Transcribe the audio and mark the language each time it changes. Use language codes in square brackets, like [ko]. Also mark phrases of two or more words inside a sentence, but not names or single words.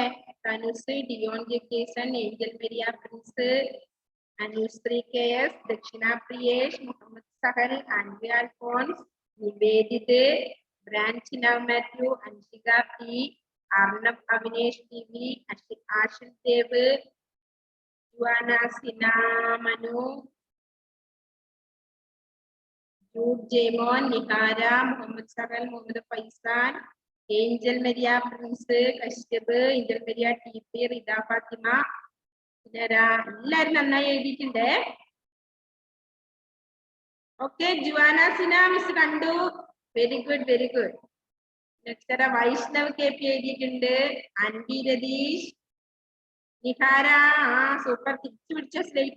[ml] തനുസ്, ഡിയോൺ ജേസൺ, ഏഞ്ചൽ മരിയ പ്രിൻസ്, അനുശ്രീ കെ എസ്, ദക്ഷിണ പ്രിയേഷ്, മുഹമ്മദ് സഹൽ, ആൻഡ്രിയ അൽഫോൺസ്, നിവേദിത്, ബ്രാൻചിന മാത്യു, അൻഷിക പി, അർണബ് അവിനേഷ് ടി വി, ആഷിൽ ദേവ്, Juana Sina Manu, Jude Jamon, Nihara, Muhammad Saral, Muhammad Faisan, Angel Maria Prince, Kashyap, Angel Maria TP, Rida Fatima. എല്ലാരും നന്നായി എഴുതിയിട്ടുണ്ട്. ഓക്കെ, ജുവാന സിന മിസ് കണ്ടു. [en] very good, very good. [ml] നെക്സ്റ്റ് വൈഷ്ണവ് KP എഴുതിയിട്ടുണ്ട്. അൻവി രതീഷ്, നിഹാര, സൂപ്പർ, തിരിച്ചു പിടിച്ച സ്ലേറ്റ്.